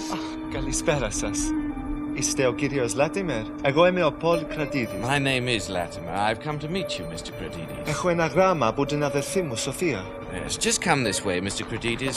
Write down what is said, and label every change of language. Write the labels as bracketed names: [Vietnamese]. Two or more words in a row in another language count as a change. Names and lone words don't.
[Greek] Καλησπέρα σας. Είστε ο κύριος Λάτιμερ? Εγώ είμαι ο Πολ Κρατίδης. [English] My name is Latimer. I've come to meet you, Mr. Cratides. [Greek] Έχω ένα γράμμα από την αδερφή μου, Σοφία. [English] Yes, just come this way, Mr. Cratides.